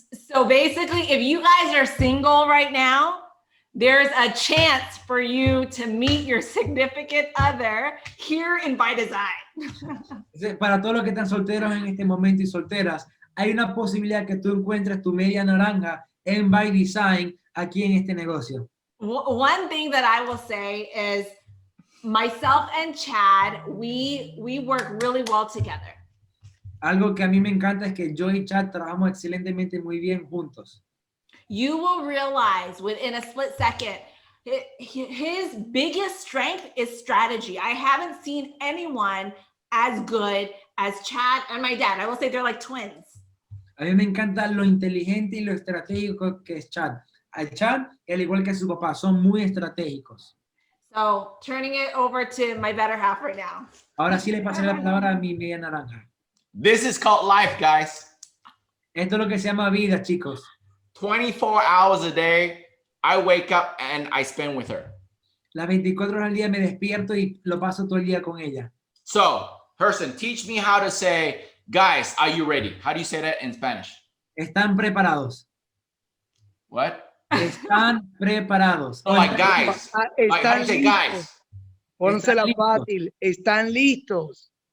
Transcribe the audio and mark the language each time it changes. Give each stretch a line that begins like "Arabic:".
English: So basically, if you guys are single right now, there's a chance for you to meet your significant other here in BYDZYNE.
Spanish: Para todos los que están solteros en este momento y solteras, hay una posibilidad que tú encuentres tu media naranja en BYDZYNE aquí en este negocio.
English: One thing that I will say is myself and Chad, we work really well together.
Spanish: Algo que a mí me encanta es que yo y Chad trabajamos excelentemente muy bien juntos.
English: You will realize within a split second, his biggest strength is strategy. I haven't seen anyone as good as Chad and my dad. I will say they're like twins.
Spanish: A mí me encanta lo inteligente y lo estratégico que es Chad. Al Chad, al igual que su papá, son muy estratégicos.
English: So turning it over to my better half right now.
Spanish: Ahora sí le pasaré la palabra a mi media naranja.
English: This is called life, guys.
Spanish: Esto es lo que se llama vida, chicos.
English: 24 hours a day, I wake up and I spend with her.
Spanish: Las 24 horas al día me despierto y lo paso todo el día con ella.
English: So, Herson, teach me how to say, guys, are you ready? How do you say that in Spanish?
Spanish: Están preparados.
English: What?
Spanish: Están preparados.
English: Oh, like guys. Like, how do you say guys?
Spanish: Pónsela fácil. Están listos.